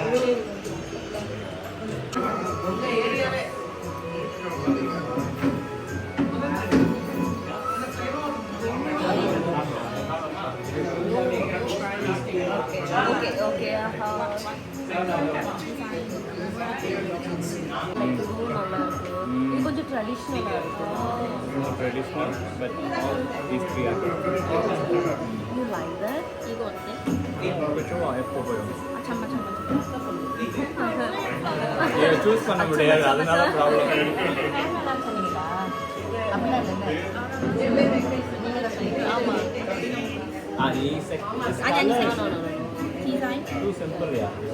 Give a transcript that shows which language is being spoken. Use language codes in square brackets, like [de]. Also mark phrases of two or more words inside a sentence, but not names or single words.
[ta] ஓகே நல்லா இருக்கு. இது கொஞ்சம் ட்ரெடிஷ்னலாக இருக்கு. [en] You like that? [ko] 이거는? 이거 좋아, 예뻐 보여. 잠깐만. [ta] 얘 choose பண்ண முடியாது, அதனால ப்ராப்ளம். ஆமா. [ko] 아니 아니. 디자인? [en] too simple ya.